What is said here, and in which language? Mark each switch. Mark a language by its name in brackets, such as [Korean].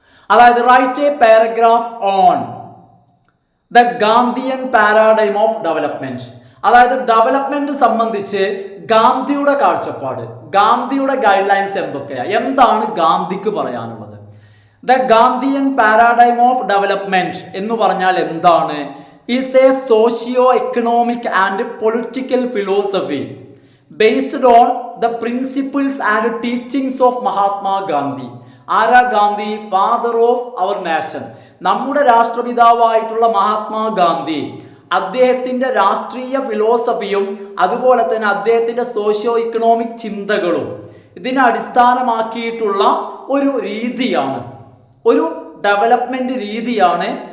[English] അതായത് write a paragraph on the Gandhian paradigm of development. [Malayalam] അതായത് development സംബന്ധിച്ച് ഗാന്ധിയുടെ കാഴ്ചപ്പാട്, ഗാന്ധിയുടെ ഗൈഡ് ലൈൻസ് എന്തൊക്കെയാണ്, എന്താണ് ഗാന്ധിക്ക് പറയാനുള്ളത്? [English] the Gandhian paradigm of development [Malayalam] എന്ന് പറഞ്ഞാൽ എന്താണ്? [English] is a socio-economic and political philosophy based on the principles and teachings of Mahatma Gandhi. [Malayalam] ആരാ Gandhi? [English] father of our nation, [Malayalam] നമ്മുടെ രാഷ്ട്രപിതാവായിട്ടുള്ള മഹാത്മാ ഗാന്ധി. അദ്ദേഹത്തിന്റെ രാഷ്ട്രീയ ഫിലോസഫിയും അതുപോലെ തന്നെ അദ്ദേഹത്തിന്റെ സോഷ്യോ ഇക്കണോമിക് ചിന്തകളും ഇതിനെ അടിസ്ഥാനമാക്കിയിട്ടുള്ള ഒരു രീതിയാണ്, ഒരു ഡെവലപ്മെന്റ് രീതിയാണ്